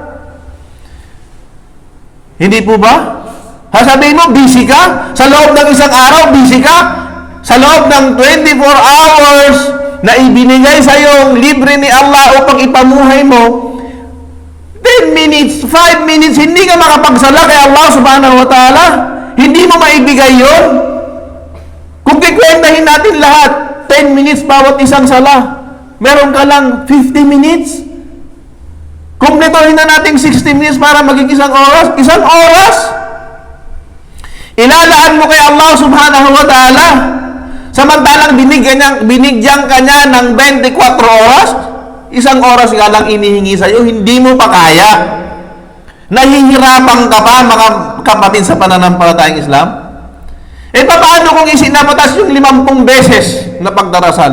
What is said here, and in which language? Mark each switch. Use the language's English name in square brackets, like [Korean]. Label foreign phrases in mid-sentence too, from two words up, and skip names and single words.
[Filipino] Hindi po ba? Sasabihin mo, busy ka? Sa loob ng isang araw, busy ka? Sa loob ng 24 hours na ibinigay sa iyo libre ni Allah upang ipamuhay mo, 10 minutes, 5 minutes, hindi ka makapagsala kay Allah [Arabic] سبحانه وتعالى. [Filipino] Hindi mo maibigay yun. Kung kikwentahin natin lahat, 10 minutes bawat isang sala. Meron ka lang 50 minutes. Kumpletohin na natin 60 minutes para maging isang oras. Isang oras! Ilalaan mo kay Allah [Arabic] سبحانه وتعالى. [Filipino] Samantalang binigyan ka niya ng 24 oras, isang oras nga lang inihingi sa'yo, hindi mo pa kaya. Nahihirapan ka pa, mga kapatid sa pananampalatayang Islam? E paano kung isinabatas yung 50 beses na pagdarasal?